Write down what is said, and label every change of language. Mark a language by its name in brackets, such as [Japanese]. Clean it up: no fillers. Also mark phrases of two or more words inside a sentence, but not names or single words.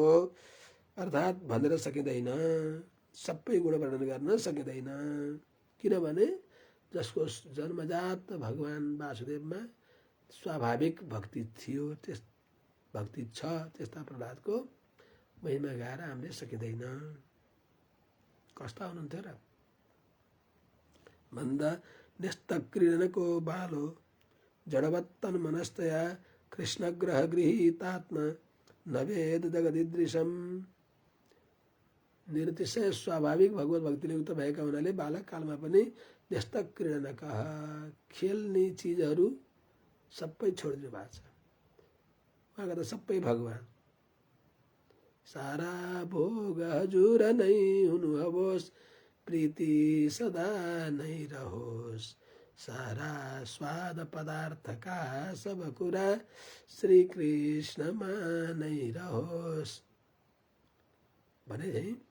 [Nepali] अर्थात् भनेर सकिँदैन, सबै गुण वर्णन गर्न सकिँदैन, किनभने जसको जन्मजात भगवान वासुदेवमा स्वाभाविक भक्ति थियो, त्यस भक्ति छ, त्यस्ता प्रहलादको महिमा गाएर हामीले सकिँदैन। कस्ता हुनुहुन्थ्यो र भन्दा [Sanskrit] न्यस्तक्रीडनको बालो जडवत्तन मनस्तया कृष्णग्रह गृहीतात्मा नवेद जगदीदृशम। [Nepali] निरतिशय स्वाभाविक भगवत भक्तिले युक्त भएका हुनाले बालक कालमा पनि न्यस्तक्रीडनक, खेल्ने चिजहरू सबै छोडिदिनु भएको छ। उहाँका त सबै भगवान, सारा भोग हजुर नै हुनु होस्, प्रीति सदा नै रहोस्, सारा स्वाद पदार्थका सब कुरा श्री कृष्णमा नै रहोस् भने चाहिँ